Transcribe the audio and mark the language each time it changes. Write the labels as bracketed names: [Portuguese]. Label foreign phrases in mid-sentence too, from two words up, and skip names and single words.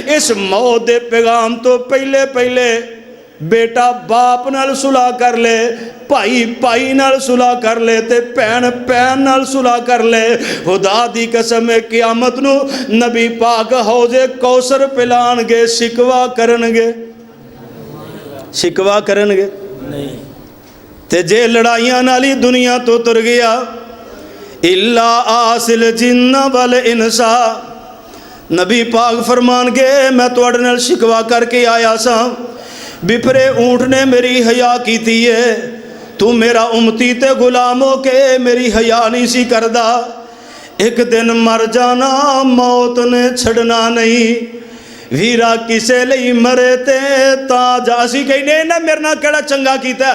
[Punjabi] اس موت دے پیغام توں پہلے پہلے بیٹا باپ نال صلح کر لے، بھائی بھائی نال صلح کر لے تے بھین بھین نال صلح کر لے. خدا دی قسم ہے قیامت نوں نبی پاک حوض کوثر پلاݨگے، شکوہ کرنگے، شکوہ کرنگے نہیں. تے جے لڑائیاں نال ای دنیا توں ٹر گیا, [Arabic] إلا عاصي الجن والإنس, [Punjabi] نبی پاک فرمانگے میں تہاڈے نال شکوہ کر کے آیا سا، بپھرے اونٹ نے میری حیا کیتی ہے، توں میرا امتی تے غلام ہو کے میری حیا نہیں سی کردا. اک دن مر جانا موت نے چھڈنا نہیں، ویرا کسے لئی مرے تے تاں جاسی کہنے نہ میرے نال کیہڑا چنگا کیتا.